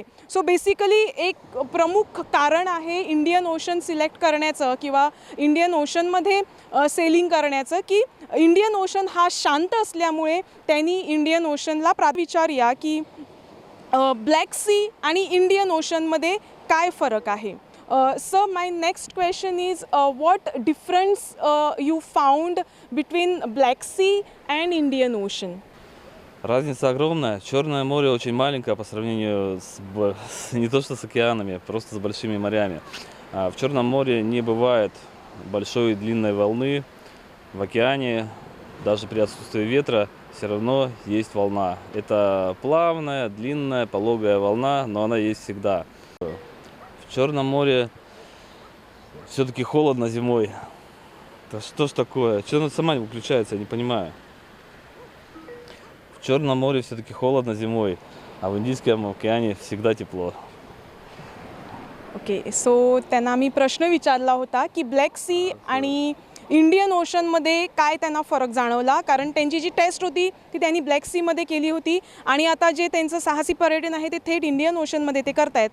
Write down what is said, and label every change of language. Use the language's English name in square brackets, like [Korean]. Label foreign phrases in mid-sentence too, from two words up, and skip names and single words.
[English] so basically [Marathi] एक प्रमुख कारण आहे इंडियन ओशन सिलेक्ट करण्याचं किंवा इंडियन ओशनमध्ये सेलिंग करण्याचं की इंडियन ओशन हा शांत असल्यामुळे त्यांनी इंडियन ओशनला विचारूया की ब्लॅक सी आणि इंडियन ओशनमध्ये काय फरक आहे. [English] So my next question is what difference you found between Black Sea and Indian Ocean? [Russian] Разница огромная. Черное море очень маленькое по сравнению не то что с океанами, просто с большими морями. В Черном море не бывает большой и длинной волны. В океане, даже при отсутствии ветра, все равно есть волна. Это плавная, длинная, пологая волна, но она есть всегда. В Черном море все-таки холодно зимой. Да что ж такое? Что она сама не выключается, я не понимаю. В Черном море все-таки холодно зимой, а в Индийском океане всегда тепло. [English] okay so [Marathi] त्यांना मी प्रश्न विचारला होता की ब्लॅक सी आणि इंडियन ओशनमध्ये काय त्यांना फरक जाणवला, कारण त्यांची जी टेस्ट होती ती त्यांनी ब्लॅक सीमध्ये केली होती आणि आता जे त्यांचं साहसी पर्यटन आहे ते थेट इंडियन ओशनमध्ये ते करतायत.